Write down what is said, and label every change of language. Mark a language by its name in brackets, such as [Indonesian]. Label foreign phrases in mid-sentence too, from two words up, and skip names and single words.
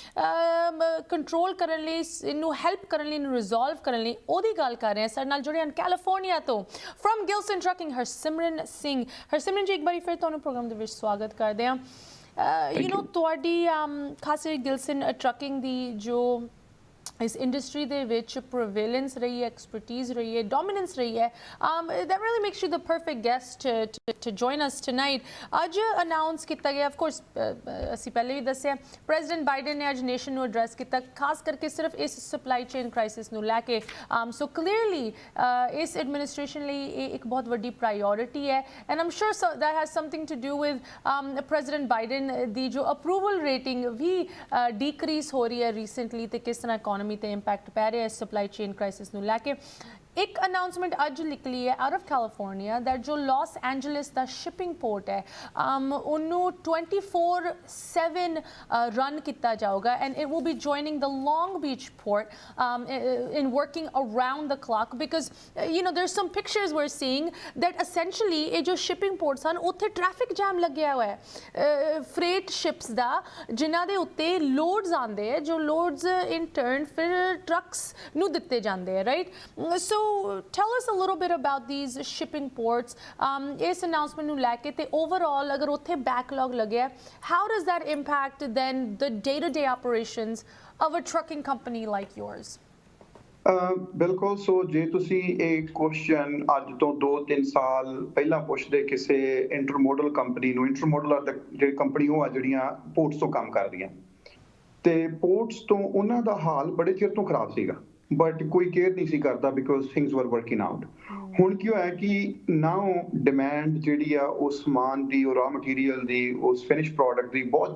[Punjabi] ਕੰਟਰੋਲ ਕਰਨ ਲਈ ਇਹਨੂੰ ਹੈਲਪ ਕਰਨ ਲਈ ਇਹਨੂੰ ਰਿਜ਼ੋਲਵ ਕਰਨ ਲਈ ਉਹਦੀ ਗੱਲ ਕਰ ਰਹੇ ਹਾਂ ਸਾਡੇ ਨਾਲ ਜੁੜੇ ਹਨ ਕੈਲੀਫੋਰਨੀਆ ਤੋਂ ਫਰਮ ਗਿਲਸਨ ਟਰੱਕਿੰਗ ਹਰਸਿਮਰਨ ਸਿੰਘ ਹਰਸਿਮਰਨ ਜੀ ਇੱਕ ਵਾਰੀ ਫਿਰ ਤੁਹਾਨੂੰ ਪ੍ਰੋਗਰਾਮ ਦੇ ਵਿੱਚ ਸਵਾਗਤ ਕਰਦੇ ਹਾਂ ਤੁਹਾਡੀ ਖਾਸ ਗਿਲਸਨ ਟਰੱਕਿੰਗ ਦੀ ਜੋ ਇਸ ਇੰਡਸਟਰੀ ਦੇ ਵਿੱਚ ਪ੍ਰੋਵੇਲੈਂਸ ਰਹੀ ਹੈ ਐਕਸਪਰਟੀਜ਼ ਰਹੀ ਹੈ ਡੋਮੀਨੈਂਸ ਰਹੀ ਹੈ [English] that really makes you the perfect guest to join us tonight [Punjabi] ਅੱਜ ਅਨਾਉਂਸ ਕੀਤਾ ਗਿਆ [English] of course [Punjabi] ਅਸੀਂ ਪਹਿਲੇ ਵੀ ਦੱਸਿਆ ਪ੍ਰੈਜ਼ੀਡੈਂਟ ਬਾਈਡਨ ਨੇ ਅੱਜ ਨੇਸ਼ਨ ਨੂੰ ਐਡਰੈਸ ਕੀਤਾ ਖਾਸ ਕਰਕੇ ਸਿਰਫ ਇਸ ਸਪਲਾਈ [English] chain crisis [Punjabi] ਨੂੰ ਲੈ ਕੇ [English] so clearly [Punjabi] ਇਸ ਐਡਮਿਨਿਸਟ੍ਰੇਸ਼ਨ ਲਈ ਇਹ ਇੱਕ ਬਹੁਤ ਵੱਡੀ ਪ੍ਰਾਇਓਰਿਟੀ ਹੈ [English] and I'm sure that has something to do with [Punjabi] ਪ੍ਰੈਜ਼ੀਡੈਂਟ ਬਾਈਡਨ ਦੀ ਜੋ [English] approval rating [Punjabi] ਵੀ ਡੀਕਰੀਜ਼ ਹੋ ਰਹੀ ਹੈ ਰੀਸੈਂਟਲੀ ਤੇ ਕਿਸ ਤਰ੍ਹਾਂ ਇਕੋਨਮੀ ਤੇ ਇੰਪੈਕਟ ਪੈ ਰਿਹਾ ਹੈ [English] supply chain crisis [Punjabi] ਨੂੰ ਲੈ ਕੇ ਇੱਕ ਅਨਾਉਂਸਮੈਂਟ ਅੱਜ ਨਿਕਲੀ ਹੈ [English] out of California that [Punjabi] ਜੋ ਲਾਸ ਐਂਜਲਸ ਦਾ [English] shipping port [Punjabi] ਹੈ ਉਹਨੂੰ [English] 24/7 [Punjabi] ਰਨ ਕੀਤਾ ਜਾਊਗਾ [English] and it will be joining the Long Beach port in working around the clock because there's some pictures we're seeing that essentially [Punjabi] ਇਹ ਜੋ [English] shipping ports [Punjabi] ਹਨ ਉੱਥੇ [English] traffic jam [Punjabi] ਲੱਗਿਆ ਹੋਇਆ ਹੈ [English] freight ships [Punjabi] ਦਾ ਜਿਨ੍ਹਾਂ ਦੇ ਉੱਤੇ loads ਆਉਂਦੇ ਹੈ ਜੋ [English] loads in turn [Punjabi] ਫਿਰ trucks ਨੂੰ ਦਿੱਤੇ ਜਾਂਦੇ ਹੈ [English] right so tell us a little bit about these shipping ports [Punjabi] ਇਸ announcement ਨੂੰ ਲੈ ਕੇ ਤੇ overall ਅਗਰ ਉੱਥੇ backlog ਲੱਗਿਆ [English] how does that impact then the day-to-day operations of a trucking company like yours [Punjabi] ਬਿਲਕੁਲ ਸੋ ਜੇ ਤੁਸੀਂ ਇਹ ਕੁਐਸਚਨ ਅੱਜ ਤੋਂ 2-3 ਸਾਲ ਪਹਿਲਾਂ ਪੁੱਛਦੇ ਕਿਸੇ ਇੰਟਰਮੋਡਲ ਕੰਪਨੀ ਨੂੰ ਇੰਟਰਮੋਡਲ ਜਿਹੜੀ ਕੰਪਨੀ ਉਹ ਆ ਜਿਹੜੀਆਂ ਪੋਰਟਸ ਤੋਂ ਕੰਮ ਕਰਦੀਆਂ ਤੇ ਪੋਰਟਸ ਤੋਂ ਉਹਨਾਂ ਦਾ ਹਾਲ ਬੜੇ ਚਿਰ ਤੋਂ ਖਰਾਬ ਸੀਗਾ ਬਟ ਕੋਈ ਕੇਅਰ ਨਹੀਂ ਸੀ ਕਰਦਾ [English] because things were working out [Punjabi] ਹੁਣ ਕੀ ਹੋਇਆ ਕਿ [English] now demand [Punjabi] ਜਿਹੜੀ ਆ ਉਸ ਸਮਾਨ ਦੀ ਉਹ [English] raw material [Punjabi] ਦੀ ਉਸ [English] finish product [Punjabi] ਦੀ ਬਹੁਤ